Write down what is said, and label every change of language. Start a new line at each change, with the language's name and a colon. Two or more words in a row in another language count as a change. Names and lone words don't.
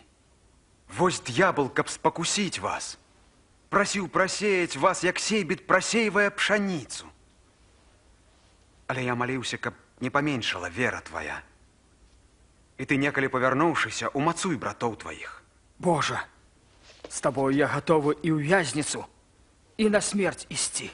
Belarusian: Вось д'ябал, каб спакусіць вас. Просіў прасеяць вас, як сейбіт прасейвае пшаніцу. Але я маліўся, каб не паменшала вера твоя. І ты, некалі павярнуўшыся, умацуй братоў тваіх. Боже, с тобою я готовы і ў вязніцу, і на смерць ісці.